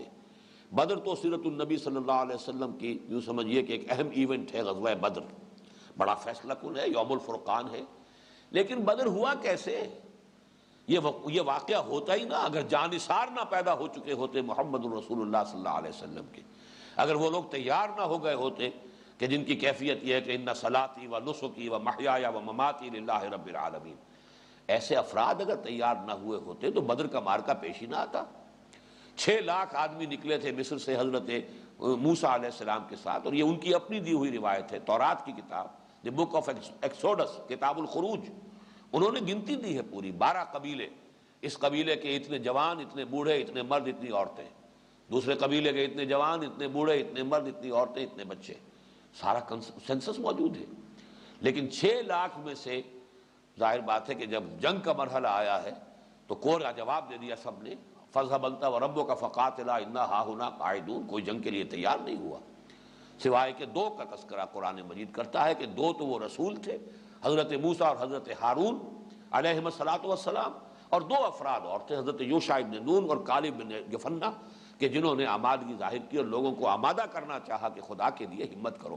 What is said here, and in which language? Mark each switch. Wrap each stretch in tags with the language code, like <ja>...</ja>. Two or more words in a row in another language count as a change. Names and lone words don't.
<ur>بدر تو سیرت النبی</ur> <ar>صلی اللہ علیہ وسلم</ar> <ur>کی یوں سمجھیے کہ ایک اہم ایونٹ ہے، غزوہ بدر بڑا فیصلہ کن ہے، یوم الفرقان ہے۔ لیکن بدر ہوا کیسے؟ یہ واقعہ ہوتا ہی نہ اگر جانثار نہ پیدا ہو چکے ہوتے محمد الرسول اللہ</ur> <ar>صلی اللہ علیہ وسلم</ar> <ur>کے، اگر وہ لوگ تیار نہ ہو گئے ہوتے کہ جن کی کیفیت یہ ہے کہ</ur> <ar>ان صلاتی و نسکی و محیای و مماتی للہ رب العالمین.</ar> <ur>ایسے افراد اگر تیار نہ ہوئے ہوتے تو بدر کا معرکہ پیش ہی نہ آتا. 6 لاکھ آدمی نکلے تھے مصر سے حضرت موسیٰ</ur> <ar>علیہ السلام</ar> <ur>کے ساتھ، اور یہ ان کی اپنی دی ہوئی روایت ہے، تورات کی کتاب، دی بک آف ایکسوڈس، کتاب الخروج. انہوں نے گنتی دی ہے پوری 12 قبیلے. اس قبیلے کے اتنے جوان، اتنے بوڑھے، اتنے مرد، اتنی عورتیں. دوسرے قبیلے کے اتنے جوان، اتنے بوڑھے، اتنے مرد، اتنی عورتیں، اتنے بچے. سارا سینسس موجود ہے. لیکن 6 لاکھ میں سے ظاہر بات ہے کہ جب جنگ کا مرحلہ آیا ہے تو کورا جواب دے دیا سب نے،</ur> <ar>فَاذْهَبْ أَنْتَ وَرَبُّكَ فَقَاتِلَا إِنَّا هَاهُنَا قَاعِدُونَ.</ar> <ur>کوئی جنگ کے لیے تیار نہیں ہوا، سوائے کہ 2 کا تذکرہ قرآن مجید کرتا ہے کہ 2 تو وہ رسول تھے، حضرت موسیٰ اور حضرت ہارون</ur> <ar>علیہم السلام،</ar> <ur>اور 2 افراد اور تھے، حضرت یوشع ابن نون اور کالب بن یفنہ، کہ جنہوں نے آمادگی ظاہر کی اور لوگوں کو آمادہ کرنا چاہا کہ خدا کے لیے ہمت کرو.</ur>